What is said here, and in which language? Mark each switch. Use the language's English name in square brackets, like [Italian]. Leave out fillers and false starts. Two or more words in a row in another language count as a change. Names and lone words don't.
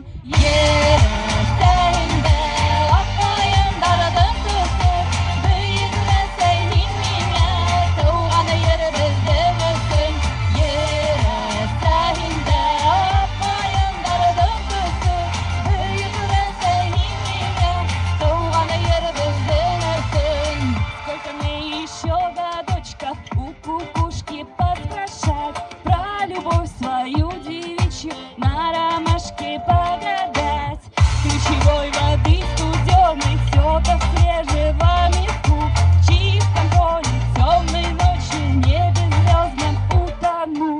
[Bashkir] Йөрәктәгендә ак каендарның төсе, бөйрәсә һин миңа, тыуган еребездең өсөн. Йөрәктәгендә ак каендарның төсе, бөйрәсә һин миңа, тыуган еребездең өсөн. [Russian] Сколько мне еще годочков у кукушки поспрашать про любовь свою девичью, на ромашке погадать. Ключевой воды студеной, сёта свежего миску, в чистом поле темной ночи, в небе звездном утону.